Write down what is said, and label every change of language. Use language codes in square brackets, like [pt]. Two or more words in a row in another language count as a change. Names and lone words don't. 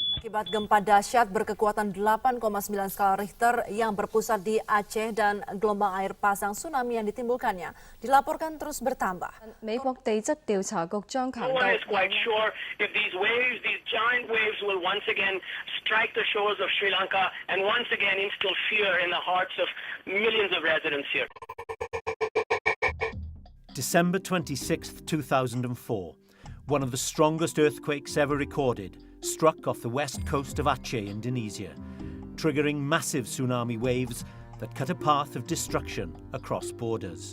[id] Akibat gempa dahsyat berkekuatan 8,9 skala Richter yang berpusat di Aceh dan gelombang air pasang tsunami yang ditimbulkannya dilaporkan terus bertambah. [zh] 美國地質調查局將強調 [en] No one is quite sure if these giant waves will once again strike the shores of Sri Lanka and once again instill fear in the hearts of millions of residents here. December 26, 2004. One of the strongest earthquakes ever recorded struck off the west coast of Aceh, Indonesia, triggering massive tsunami waves that cut a path of destruction across borders.